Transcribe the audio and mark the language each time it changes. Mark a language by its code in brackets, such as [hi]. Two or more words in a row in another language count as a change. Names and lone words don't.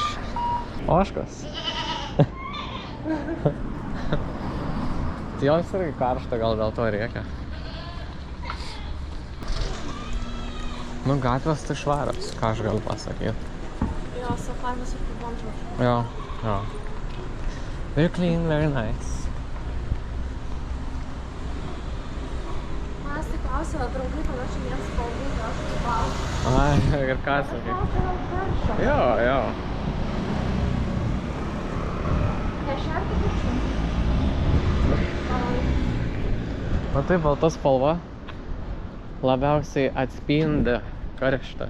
[lt] Oškas. Tai joms irgi karšta, gal dėl to rėkia. Nu, gatvės tai švarios, ką aš galiu pasakyti. Jo, safaris ir pabandžiau. Jo. [en] Very clean, very nice. [lt] Manęs tai klausė, draugai panašiai vienas spalvų, tai aš kaip Ai, ir ką sakai? Jo. Nešerti kišų. O tai balta spalva labiausiai atspindi karštą.